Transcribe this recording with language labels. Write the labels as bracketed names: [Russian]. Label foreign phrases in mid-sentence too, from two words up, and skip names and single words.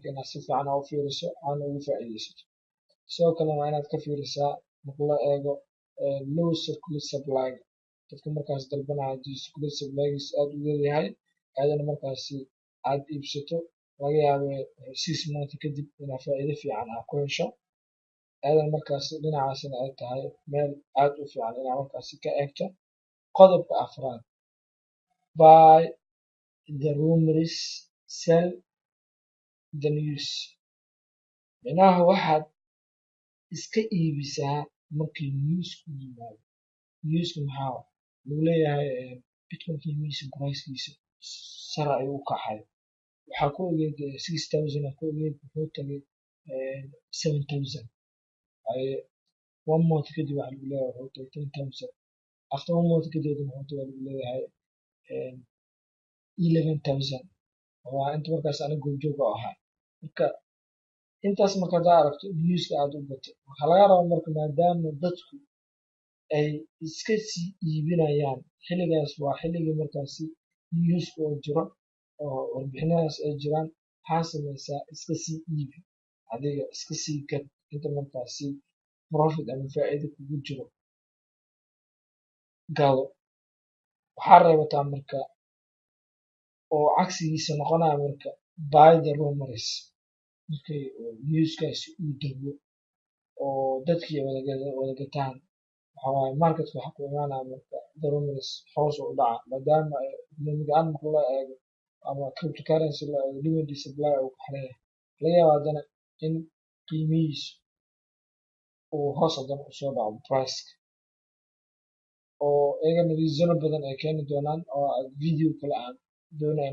[Somali] inaad si fiican u fiiriso aana ugu faa'iidaysato sidoo kale waa inaad ka fiirisaa marka loo eego [English] low circulate supply [Somali] dadka markaas dalbanaya haddii [English] circulate supplygiis [Somali] aad u leeyahay aadana markaasi aad iibsato laga yaabo 6 months kadib inaad faa'iido fiican aad ku hesho aadana markaasi dhinacaasina ay tahay meel aad u fiican inaad markaasi ka eegto qodobka afraad [English] buy the rumors sell the news [Somali] micnaha waxaad iska iibisaa markii newsku yimaado newsku maxaa lagu leeyahay bitcoin qiimihiisa pricekiisa sare ayuu u kacay waxaa ku ogeyd 6000 ku ogeyd wuxuu tagay 7000 ay 1 month kadib waxa lagu leeyahay wuxuu tagay 10000 [English] after 1 month [Somali] kadib wuxuu tagay lagu leeyahay 11000 waa inta markaas aniga goobjoog ahaa marka intaas marka aad aragto newska aad u gato waxaa laga rabaa marka maadaama dadku ay iska sii iibinayaan xilligaas waa xilligii markaasi newska oo jiro oo warbixinadaas ay jiraan waxaa samaysaa iska sii iibi adiga iska sii gad inta markaasi profit ama faa'iido kugu jiro gado waxaa reebataa marka oo cagsigiisa noqonaya marka [English] buy the rumors [Somali] markay newskaasi uu dego oo dadkii wada gataan waxa waaye marketka waxa ku imaanaya marka [English] the rumors [Somali] hoos u dhaca maadaama economic ahaan marka loo eego ama cryptocurrency loo eego demand iyo supply uu ku xiran yahay laga yaabo haddana in qiimihiisu uu hoos haddana usoo dhaco priceka oo iyagana reasono badan ay keeni doonaan oo video kale aan doonayo